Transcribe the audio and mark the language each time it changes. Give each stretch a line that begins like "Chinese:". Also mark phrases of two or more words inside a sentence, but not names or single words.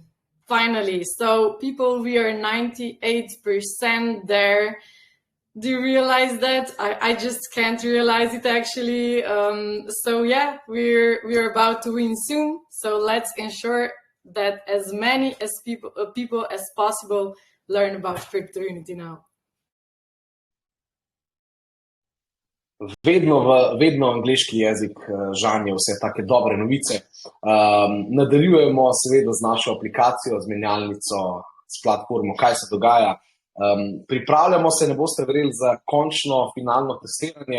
English: Finally, so people, we are 98% there. Do you realize that? I just can't realize it actually. So yeah, we're about to win soon. So let's ensure that as many as people as possible learn about CryptoUnity now.
Slovenian: Vedno angleški jezik žanje vse take dobre novice. Nadaljujemo seveda z našo aplikacijo, z menjalnico, s platformo, kaj se dogaja. Pripravljamo se, ne boste verjeli, za končno finalno testiranje.